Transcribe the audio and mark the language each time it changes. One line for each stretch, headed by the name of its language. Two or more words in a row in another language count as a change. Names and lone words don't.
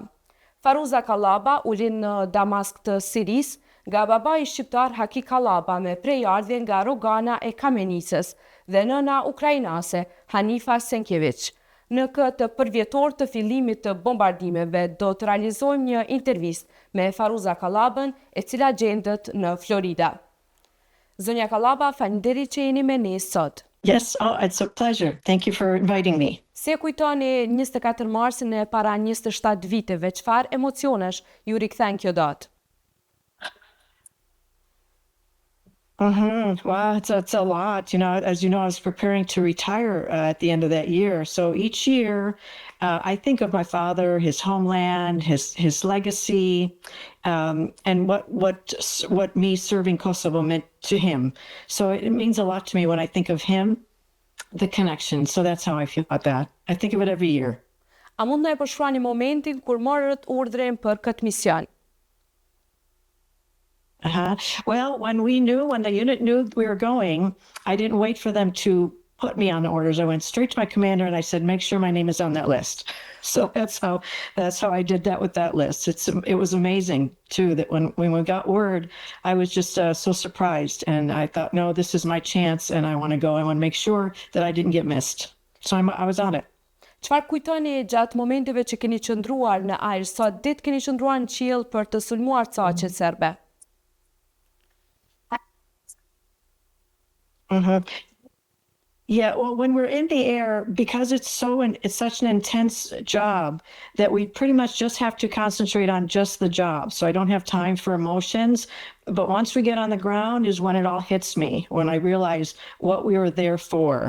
Albanian: Faruza Kallaba u lind në Damask të Sirisë, nga babai shqiptar Haki Kallaba me prejardhje nga Rogana e Kamenicës dhe nëna ukrainase Hanifa Senkević. Në këtë përvjetor të fillimit të bombardimeve do të realizojmë një intervistë me Faruza Kallabën, e cila gjendet në Florida. Zonja Kallaba, faleminderit që jeni me ne sot.
English: Yes, it's a pleasure. Thank you for inviting me.
Albanian: Si e kujtoni 24 marsin e para 27 viteve, çfarë emocionesh ju rikthen kjo datë?
English: Well, it's a lot. As you know, I was preparing to retire at the end of that year. So each year, I think of my father, his homeland, his legacy, and what me serving Kosovo meant to him. So it means a lot to me when I think of him, the connection. So that's how I feel about that. I think of it every year.
Albanian: A mund na e përshkruani momentin kur morët urdhrin për këtë mision?
English: Well, when the unit knew we were going, I didn't wait for them to put me on the orders. I went straight to my commander and I said, make sure my name is on that list. So that's how I did that with that list. It was amazing too, that when we got word, I was just so surprised, and I thought, no, this is my chance and I want to go. I want to make sure that I didn't get missed. So I was on it.
Albanian: Çfarë kujtoni gjatë momenteve që keni qëndruar në ajër, sa ditë keni qëndruar në qiell për të sulmuar caqet serbe?
English: Yeah, well, when we're in the air, because it's such an intense job that we pretty much just have to concentrate on just the job. So I don't have time for emotions. But once we get on the ground is when it all hits me, when I realize what we were there for.